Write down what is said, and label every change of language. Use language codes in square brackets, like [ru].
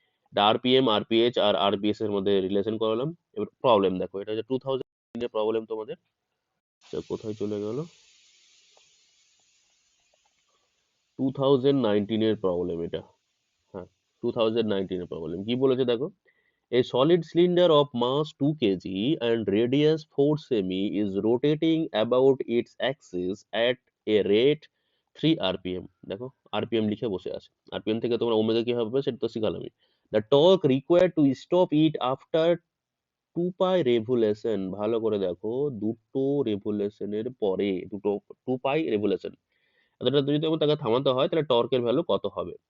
[bn] এটা আরপিএম আরপিএইচ আর আরবিএস এর মধ্যে রিলেশন করালাম। এবার প্রবলেম দেখো, এটা হচ্ছে 2000 এর প্রবলেম তোমাদের। কোথায় চলে গেল, 2019 এর প্রবলেম এটা। হ্যাঁ, 2019 এর প্রবলেম কি বলেছে দেখো, [en] A solid cylinder of mass 2 kg and radius 4 semi is rotating about its axis at a rate 3 rpm. [bn] দেখো rpm লিখে বসে আছে, rpm থেকে তোমরা ওমেগা কি হবে সেটা তো শিখালামই। [en] The torque required to stop it after 2 pi revolution, [bn] ভালো করে দেখো, দুটো রেভুলেশনের পরে, দুটো 2 pi revolution, এতটা যদি তাকে থামাতে হয় তাহলে টর্কের ভ্যালু কত হবে।